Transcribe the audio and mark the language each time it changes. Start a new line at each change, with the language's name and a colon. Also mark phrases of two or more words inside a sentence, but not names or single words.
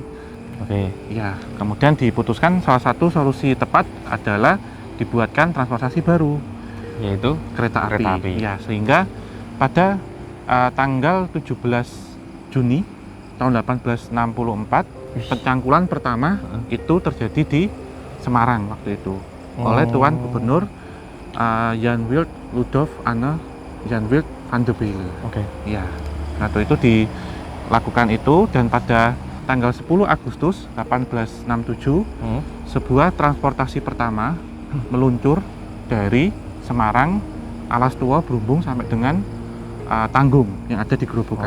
Indonesian: Ya, kemudian diputuskan salah satu solusi tepat adalah dibuatkan transportasi baru. yaitu kereta api. Kereta api. Ya, sehingga pada tanggal 17 Juni tahun 1864 pencangkulan pertama itu terjadi di Semarang waktu itu oleh Tuan Gubernur Jan Wild Ludolf Anne Jan Wild van de Bijl. Oke. Ya, waktu itu dilakukan itu, dan pada tanggal 10 Agustus 1867 sebuah transportasi pertama meluncur dari Semarang, Alas Tua, Brumbung sampai dengan Tanggung yang ada di Grobogan.